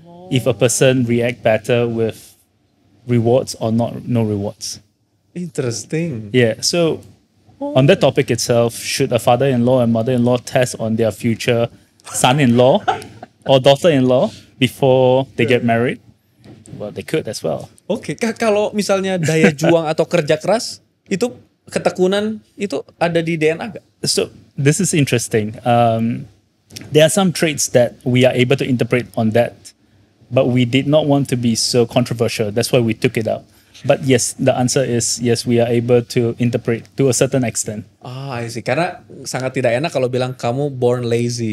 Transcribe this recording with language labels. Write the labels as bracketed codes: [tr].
[en] If a person react better with rewards or no rewards. Interesting. Yeah. So on that topic itself, should a father-in-law and mother-in-law test on their future son-in-law or daughter-in-law before they get married? Well, they could as well. [id] Oke, kalau misalnya daya juang atau kerja keras itu ketekunan itu ada di DNA gak? [en] So this is interesting. There are some traits that we are able to interpret on that, but we did not want to be so controversial. That's why we took it out. But yes, the answer is yes, we are able to interpret to a certain extent. I see. [id] Karena sangat tidak enak kalau bilang kamu [en] born lazy.